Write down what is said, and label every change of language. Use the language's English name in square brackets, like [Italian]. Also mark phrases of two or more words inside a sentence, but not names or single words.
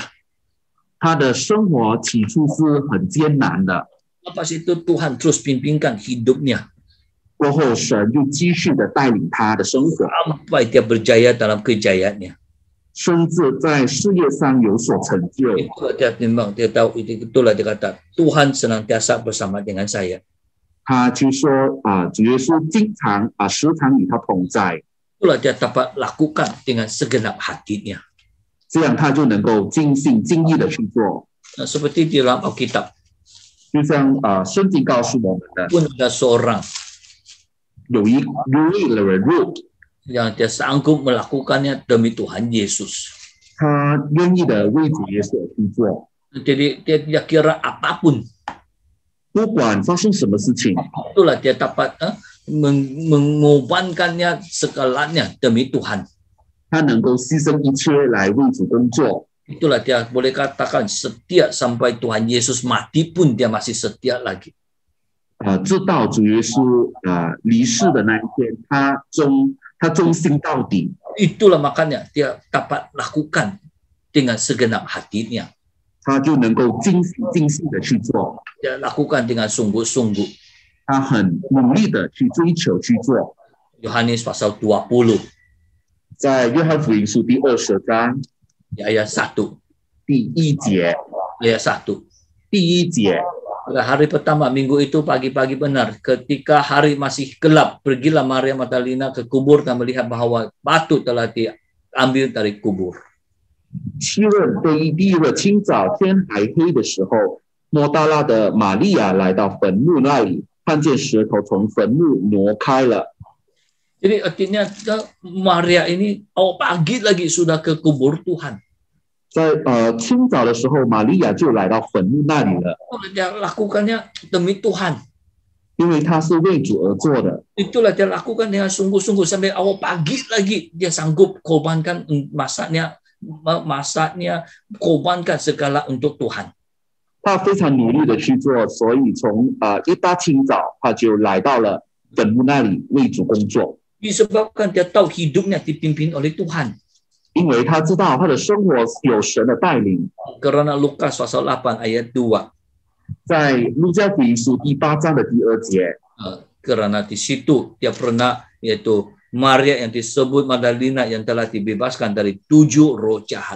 [Chinese] 他的生活起初是很艰难的， [Malay] Lepas itu Tuhan terus pimpinkan hidupnya [Chinese] 过后神就继续的带领他的生活， [Malay] sampai dia berjaya dalam kejayaannya. [Chinese] 甚至在事业上有所成就。 [Malay] Itulah dia memang dia tahu, itulah dia kata Tuhan senantiasa bersama dengan saya. [Chinese] 他就说主耶稣时常与他同在， [Malay] Itulah dia dapat lakukan dengan segenap hatinya. [Chinese] 这样他就能够尽心尽意的去做。 [Malay] Seperti di dalam Alkitab [Chinese] 就像圣经告诉我们的， [Malay] pun ada seorang [Chinese] 有一位人物， [Malay] yang dia sanggup melakukannya demi Tuhan Yesus. [Chinese] 他愿意的为主耶稣而去做， [Malay] Jadi dia tidak kira apapun. [Chinese] 不管发生什么事情， [Malay] Itulah dia dapat mengorbankannya segalanya demi Tuhan. [Chinese] 他能够牺牲一切来为主工作。 [Malay] Itulah dia boleh katakan setia sampai Tuhan Yesus mati pun dia masih setia lagi. [Chinese] 直到主耶稣离世的那一天，他忠心到底。 [Malay] Itulah makanya dia dapat lakukan dengan segenap hatinya. [Chinese] 他就能够尽心的去做， [Malay] Dia lakukan dengan sungguh-sungguh. [Chinese] 他很努力的去追求去做。 [Malay] Yohanes pasal 20 [Chinese] 在约翰福音书第20章 [Malay] di ayat 1. [Chinese] 第1节， [Malay] Ayat 1. [Chinese] 第1节， [Malay] Pada hari pertama minggu itu pagi-pagi benar, ketika hari masih gelap, pergilah Maria Magdalena ke kubur dan melihat bahwa batu telah diambil dari kubur. [Chinese] 7 日第一日清早天还黑的时候，莫大拉的玛利亚来到坟墓那里，看见石头从坟墓挪开了。 [Malay] Jadi artinya Maria ini pagi lagi sudah ke kubur Tuhan. [Chinese] 在清早的时候，玛利亚就来到坟墓那里了， [Malay] Dia lakukannya demi Tuhan. [Chinese] 因为她是为主而做的。 [Malay] Itulah dia lakukan dengan sungguh-sungguh sampai awal pagi lagi dia sanggup korbankan masaknya, korbankan segala untuk Tuhan. [Chinese] 她非常努力的去做，所以从一大清早，她就来到了坟墓那里为主工作。 [Malay] Disebabkan dia tahu hidupnya dipimpin oleh Tuhan. [Chinese] 因为她知道她的生活有神的带领。 [Malay] Karena Lukas pasal 8 ayat 2. [Chinese] 在路加福音书第8章的第2节， [Malay] Karena di situ dia pernah, yaitu Maria yang disebut Magdalena yang telah dibebaskan dari 7 roh jahat.